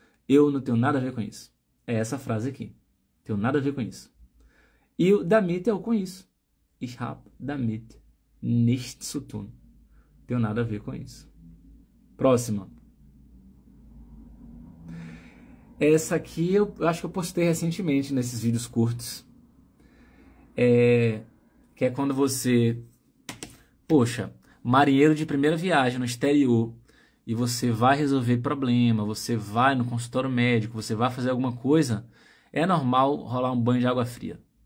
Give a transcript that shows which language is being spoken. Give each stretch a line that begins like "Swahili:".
Portuguese: Eu não tenho nada a ver com isso. É essa frase aqui. Tenho nada a ver com isso. E o damit é o com isso.
German: Ich hab damit nichts zu tun.
Portuguese: Tenho nada a ver com isso. Próxima. Essa aqui eu acho que eu postei recentemente nesses vídeos curtos. Que é quando você... Poxa, marinheiro de primeira viagem no exterior, e você vai resolver problema, você vai no consultório médico, você vai fazer alguma coisa, é normal rolar um banho de água fria.